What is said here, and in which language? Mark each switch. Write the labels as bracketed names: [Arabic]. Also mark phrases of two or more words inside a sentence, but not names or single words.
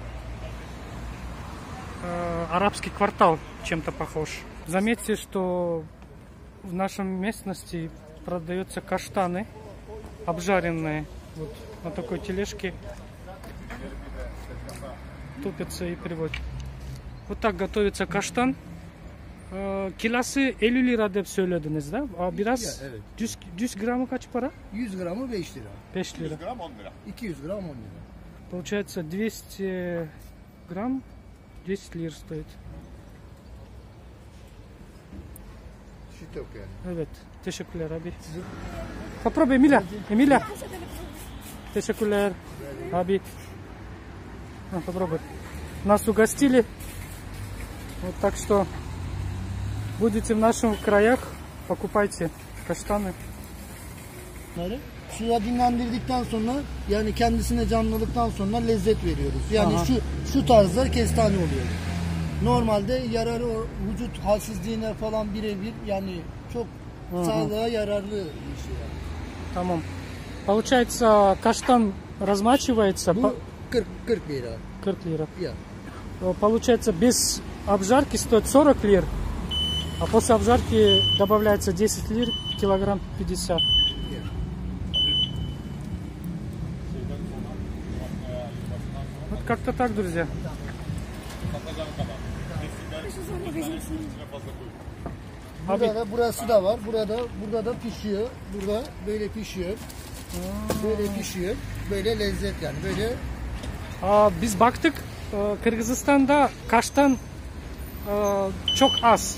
[Russian] Арабский квартал чем-то похож. Заметьте, что в нашей местности продаются каштаны обжаренные. Вот на такой тележке топятся и приводят. Вот так готовится каштан. [Turkish] Kilosu 50 lira deyip söylediniz de. Biraz Ya, evet. 100 gramı kaç para? 100 gramı 5 lira. 5 lira. 100 gram 10 lira. 200 gram 10 lira. [Russian] Получается 200 грамм 10 лир стоит. [Turkish] Süt yok yani. Evet. Teşekkürler abi. [Russian] Попробуй, Эмиля. Эмиля. [Turkish] Teşekkürler. Abi. [Russian] Попробуй. Нас угостили. Вот так что будете в наших краях, покупайте каштаны. [Turkish] Suya dinlendirdikten sonra yani kendisine canlılıktan sonra lezzet veriyoruz. Yani Aha. şu tarzda kestane oluyor. Normalde yararı vücut halsizliğine falan birebir yani çok sağlığa yararlı bir şey yani. Tamam. [Russian] Получается, каштан размачивается [Turkish] Bu 40 lira. [Russian] 40 лир. [Turkish] Ya. [Russian] Получается, без обжарки стоит 40 лир, а после обжарки добавляется 10 лир, килограмм 50. Вот как-то так, друзья. [Turkish] Burada da burası da var. Burada da pişiyor. Burada böyle pişiyor. Böyle pişiyor. Böyle lezzet yani. Böyle Biz baktık, Kırgızistan'da kaştan çok az.